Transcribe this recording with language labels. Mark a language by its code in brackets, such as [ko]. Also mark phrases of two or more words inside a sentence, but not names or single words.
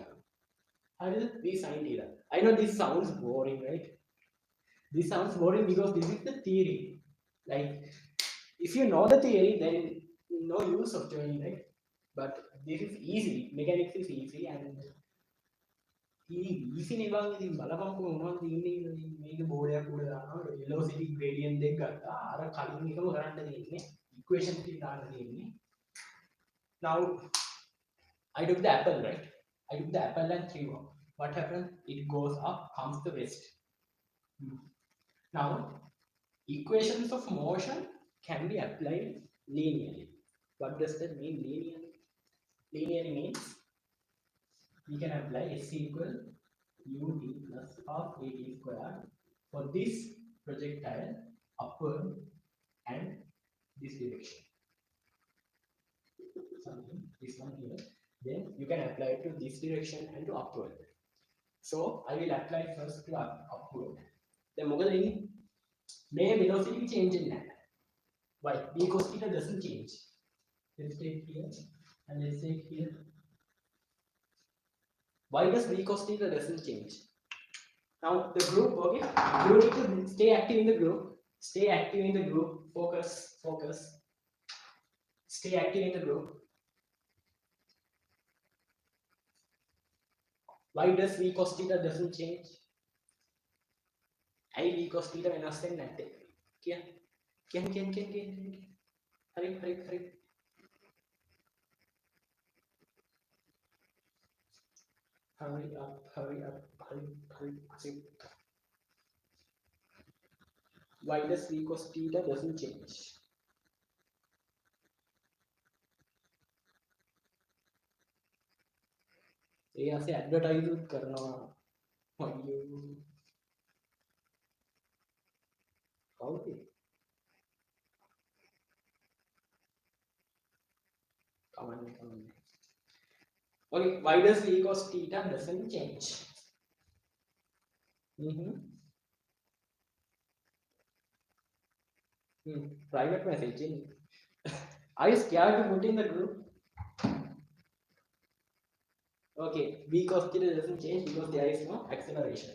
[en] How is it v sin theta? I know this sounds boring, right? This sounds boring because this is the theory. Like, if you know the theory, then no use of joining, right? But this is easy. Mechanics is easy, and easy [si] නෙවන් ඉතින් බලපන්කො මොනවද තියෙන්නේ මේක බෝඩයක් උඩ දානවා [en] velocity gradient [si] දෙක ගත්තා අර කලින් එකම කරන්න තියෙන්නේ equation ටික දාන්න තියෙන්නේ. [en] Now I took the apple, right? I took the apple and threw up. What happened? It goes up, comes the rest. Now equations of motion can be applied linearly. What does that mean, linearly? Linearly means we can apply s equal ut plus half at square for this projectile upward and this direction. Something, this one here. Then you can apply it to this direction and to upward. So I will apply first to upward. [si] Then මොකද වෙන්නේ? මේ [en] velocity change [si] වෙන්නේ නැහැ. [en] Why? Because theta doesn't change. Let's take here and let's take here. Why does v cos theta doesn't change? Now the group, okay, you need to stay active in the group. Stay active in the group. Focus, focus. Stay active in the group. Why does v cos theta doesn't change? [si] I v cos theta වෙනස් වෙන්නේ නැත්තේ. කියන්න. හරි. [en] Hurry up. Why does v cos theta doesn't change? [si] ඒ ආසේ ඇඩ්වර්ටයිස් උත් කරනවා. අයියෝ. කවුද? කමන්නේ. [en] Okay, why does v cos theta doesn't change? Private messaging. Are you scared to put in the group? Okay, v cos theta doesn't change because there is no acceleration.